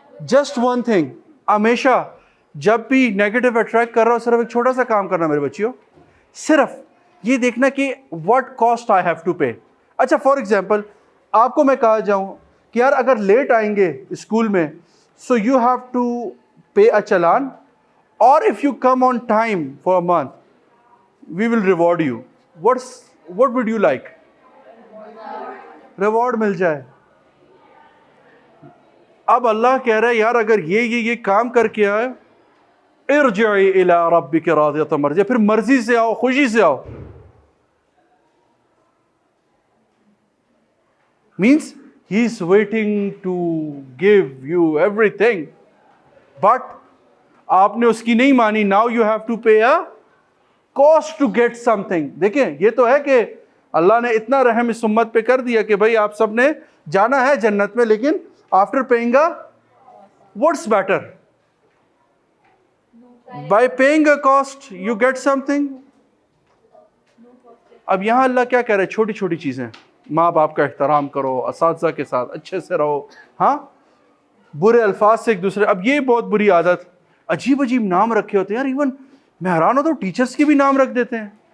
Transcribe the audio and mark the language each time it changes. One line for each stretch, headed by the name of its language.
Urdu: Just one thing, ہمیشہ جب بھی نیگیٹو اٹریکٹ کر رہا ہو صرف ایک چھوٹا سا کام کرنا میرے بچیوں, صرف یہ دیکھنا کہ
English: what cost I have to pay. اچھا for example
Urdu: آپ کو میں کہا جاؤں کہ یار اگر لیٹ آئیں گے اسکول میں
English: So you have to pay a challan, اور if you come on time for a month we will reward you. what would you like؟
Urdu: Reward مل جائے. اب اللہ کہہ رہا ہے یار اگر یہ کام کر کے آئے,
Arabic: ارجعی الی ربک راضیۃ مرضیہ,
Urdu: پھر مرضی سے آؤ, خوشی سے آؤ.
English: means he is waiting to give you everything, but
Urdu: آپ نے اس کی نہیں مانی.
English: now you have to pay a cost to get something.
Urdu: دیکھیں یہ تو ہے کہ اللہ نے اتنا رحم اس امت پہ کر دیا کہ بھائی آپ سب نے جانا ہے جنت میں, لیکن
English: after paying a what's better? by paying a cost you get something.
Urdu: اب یہاں اللہ کیا کہہ رہے ہیں, چھوٹی چھوٹی چیزیں, ماں باپ کا احترام کرو, اساتذہ کے ساتھ اچھے سے رہو, ہاں برے الفاظ سے ایک دوسرے. اب یہ بہت بری عادت, عجیب عجیب نام رکھے ہوتے ہیں یار, ایون میں حیران ہوتا ہوں ٹیچرز کے بھی نام رکھ دیتے ہیں.